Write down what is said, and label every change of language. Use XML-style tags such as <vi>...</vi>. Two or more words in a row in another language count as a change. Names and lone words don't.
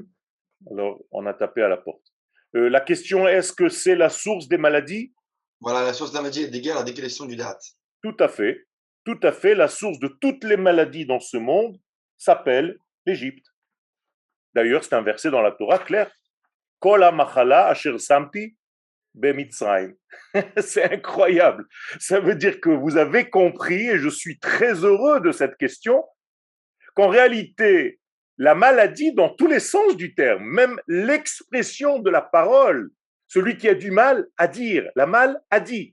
<fr>Alors, on a tapé à la porte. La question, est-ce que c'est la source des maladies? Voilà, la source de la maladie est égale à la déconnexion du date. Tout à fait. Tout à fait. La source de toutes les maladies dans ce monde s'appelle l'Égypte. D'ailleurs, c'est un verset dans la Torah clair.</fr> <he>כל המחלה אשר שמתי במצרים.</he> <fr>C'est incroyable. Ça veut dire que vous avez compris, et je suis très heureux de cette question, qu'en réalité, la maladie, dans tous les sens du terme, même l'expression de la parole, celui qui a du mal à dire, la mal a dit.</fr>